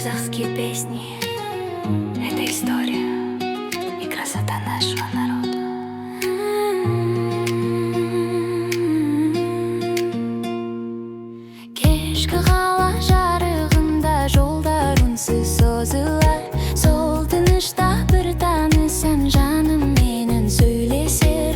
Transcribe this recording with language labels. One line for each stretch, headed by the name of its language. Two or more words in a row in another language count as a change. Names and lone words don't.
Russian: казахские песни — это история и красота нашего народа.
Kazakh: Кешкі қала жарығында жолдар үнсіз созылар. Сол тынышта бір танысам жаным менің сөйлесер.